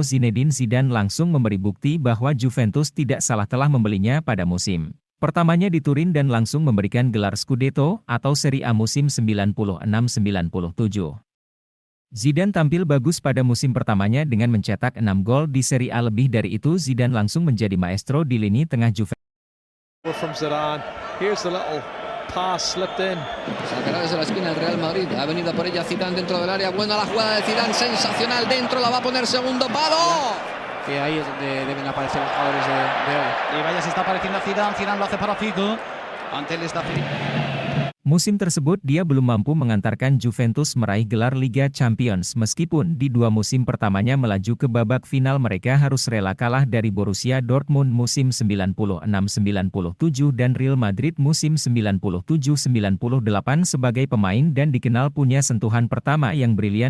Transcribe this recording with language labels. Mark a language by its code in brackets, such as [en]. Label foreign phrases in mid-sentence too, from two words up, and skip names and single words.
[id] Zinedine Zidane langsung memberi bukti bahwa Juventus tidak salah telah membelinya pada musim pertamanya di Turin dan langsung memberikan gelar Scudetto atau Serie A musim 96-97. Zidane tampil bagus pada musim pertamanya dengan mencetak 6 gol di Serie A. Lebih dari itu, Zidane langsung menjadi maestro di lini tengah Juventus. [en] From Zidane, here's the little pass slipped in. [es] Sacará desde la esquina el Real Madrid. Ha venido por ella Zidane dentro del área. Buena la jugada de Zidane, sensacional dentro, la va a poner segundo palo. Que ahí es donde deben aparecer los jugadores de hoy. Y vaya, se está apareciendo a Zidane. Zidane lo hace para Figo. Ante él está Felipe. [id] Musim tersebut dia belum mampu mengantarkan Juventus meraih gelar Liga Champions meskipun di 2 musim pertamanya melaju ke babak final mereka harus rela kalah dari Borussia Dortmund musim 96-97 dan Real Madrid musim 97-98 sebagai pemain dan dikenal punya sentuhan pertama yang brilian.